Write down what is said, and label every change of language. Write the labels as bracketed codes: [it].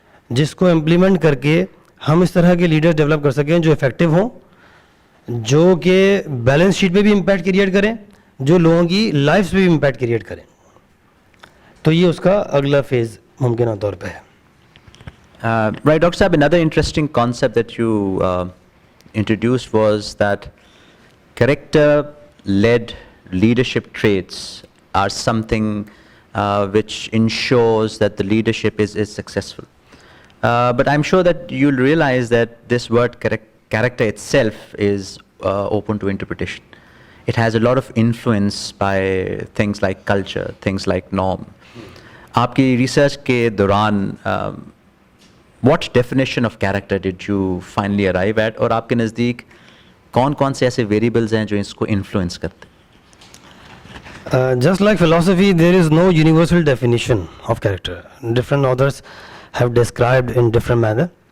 [ur] جس کو امپلیمنٹ کر کے ہم اس طرح کے لیڈرز ڈیولپ کر سکیں جو افیکٹو ہوں، جو کہ بیلنس شیٹ پہ بھی امپیکٹ کریٹ کریں، جو لوگوں کی لائفس پہ بھی امپیکٹ کریٹ کریں. تو یہ اس کا اگلا فیز ممکنہ طور پہ ہے. [en] Right, Dr. Saab, another interesting concept that you introduced was that character-led leadership traits are something which ensures that the leadership is successful. But I'm sure that you'll realize that this word character itself is open to interpretation. It has a lot of influence by things like culture, things like norm. [ur] آپ کی research کے دوران [en] what definition of character did you finally arrive at, [ur] اور آپ کے نزدیک کون کون سے ایسے ویریبلز ہیں جو اس کو انفلوئنس کرتے ہیں؟ [en] Just like philosophy, there is no universal definition of character. Different authors have described in different manner.